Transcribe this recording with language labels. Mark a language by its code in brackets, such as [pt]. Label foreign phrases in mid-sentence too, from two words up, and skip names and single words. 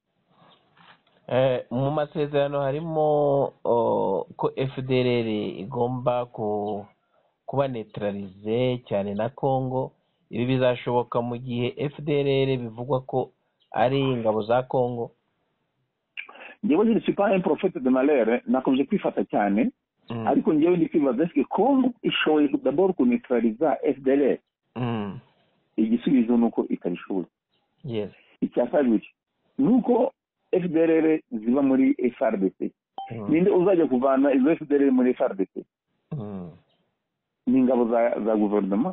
[rw] Mu masezerano harimo ko FDLR igomba kuba neutralize cyane na Kongo. Ibi bizashoboka mu gihe FDLR bivugwa ko ari ingabo za Kongo? [fr] Njyewe je ne suis pas un prophète de malheur, [rw] nakomeje kwifata cyane, ariko njyewe ndi kwibaza eske Kongo ishoboye d'abord kuneutraliza FDLR? Igisubizo nuko itabishoboye. Icya kabiri nuko FDLR ziba muri FRDC. Ninde uzajya kuvana izo FDLR muri FRDC? Ni ingabo za guverinoma.